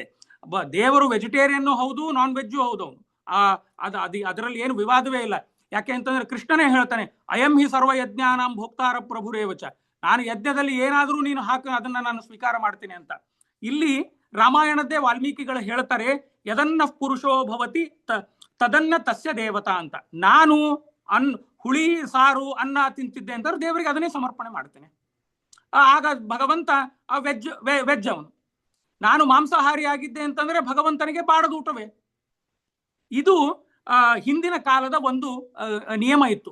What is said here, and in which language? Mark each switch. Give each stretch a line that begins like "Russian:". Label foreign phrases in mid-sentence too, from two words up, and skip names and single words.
Kannada: ದೇವರು ವೆಜಿಟೇರಿಯನ್ ಹೌದು,
English: non veg
Kannada: ಹೌದು, ಅವನು ಅದರಲ್ಲಿ ಏನು ವಿವಾದವೇ ಇಲ್ಲ. ಯಾಕೆ ಅಂತಂದ್ರೆ ಕೃಷ್ಣನೇ ಹೇಳ್ತಾನೆ,
Sanskrit: ಅಯಂ ಹಿ ಸರ್ವ ಯಜ್ಞಾನಾಂ ಭೋಕ್ತಾರ ಪ್ರಭುರೇವಚ,
Kannada: ನಾನು ಯಜ್ಞದಲ್ಲಿ ಏನಾದ್ರೂ ನೀನು ಹಾಕಿ ಅದನ್ನ ನಾನು ಸ್ವೀಕಾರ ಮಾಡ್ತೀನಿ ಅಂತ. ಇಲ್ಲಿ ರಾಮಾಯಣದ್ದೇ ವಾಲ್ಮೀಕಿಗಳು ಹೇಳ್ತಾರೆ,
Sanskrit: ಯದನ್ನ ಪುರುಷೋ ಭವತಿ ತದನ್ನ ತಸ್ಯ ದೇವತಾ
Kannada: ಅಂತ. ನಾನು ಹುಳಿ ಸಾರು ಅನ್ನ ತಿಂತಿದ್ದೆ ಅಂತಂದ್ರೆ ದೇವರಿಗೆ ಅದನ್ನೇ ಸಮರ್ಪಣೆ ಮಾಡ್ತೇನೆ. ಆಗ ಭಗವಂತ ವೆಜ್ ಅವನು. ನಾನು ಮಾಂಸಾಹಾರಿ ಆಗಿದ್ದೆ ಅಂತಂದ್ರೆ ಭಗವಂತನಿಗೆ ಬಾಡದ ಊಟವೇ. ಇದು ಹಿಂದಿನ ಕಾಲದ ಒಂದು ನಿಯಮ ಇತ್ತು.